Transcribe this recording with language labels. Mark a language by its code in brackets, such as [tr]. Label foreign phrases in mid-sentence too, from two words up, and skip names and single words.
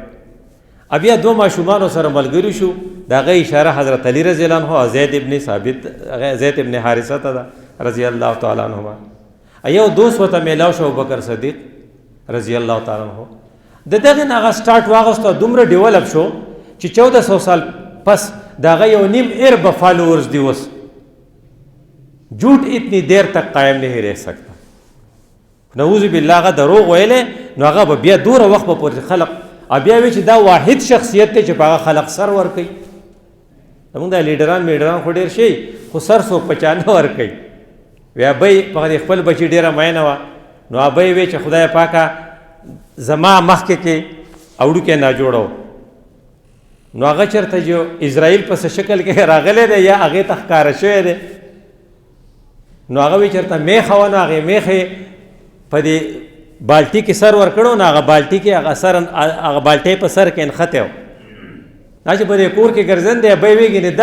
[ps] بیا دوه ماشومانو سره ملګري شو د هغه اشاره حضرت علی [ar] رضی الله عنه [ps] او زید ابن حارثه ته ده [ar] رضی الله تعالی عنهما. [ps] یو دوست ورته میلاو شو ابوبکر صدیق [ar] رضی الله تعالی عنه. [ps] د دغې نه هغه سټارټ واغسته دومره ډیولپ شو چې 1400 سال پس د هغه یو نیم ارب فالوورز دی اوس. [ur] جھوٹ اتنی دیر تک قائم نہیں رہ سکتا. [ar] نعوذ بالله [ps] هغه دروغ ویلی نو هغه به بیا دوره وخت به پورې خلق بیا وایي چې دا واحد شخصیت دی چې په هغه خلق سر ورکوي. زمونږ دا لیډران خو ډېر شي خو سر څوک په چا نه ورکوي. وی ابۍ په خپل بچي ډېره مینه وه نو ابۍ وی چې خدای پاکه زما مخکې کې اوړوکی ناجوړه و نو هغه چېرته چې اسرائیل په څه شکل کې راغلی دی یا هغې ته ښکاره شوی دی نو هغه وی چېرته میخه وه نو هغې میخې په دې بالټي کې سر ورکړو نو هغه بالټي کې هغه بالټۍ په سر کې نښتی و دا چې په دې کور کې ګرځن دی ابی ویږي نه